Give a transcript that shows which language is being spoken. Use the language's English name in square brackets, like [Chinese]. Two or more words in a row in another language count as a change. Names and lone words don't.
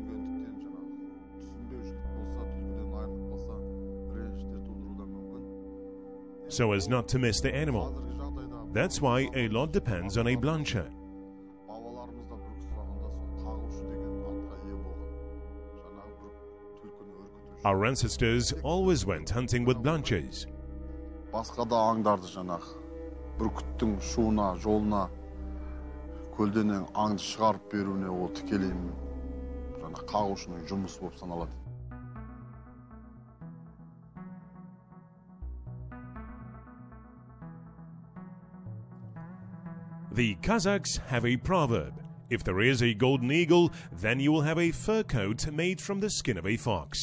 [English] So as not to miss the animal. That's why a lot depends on a blancher. Our ancestors always went hunting with blanchers. [Kazakh] Бүркіттің шуына, жолына, көлденең аңды шығарып беруіне ол тікелей қағушының жұмысы болып саналады. [English] The Kazakhs have a proverb. If there is a golden eagle, then you will have a fur coat made from the skin of a fox.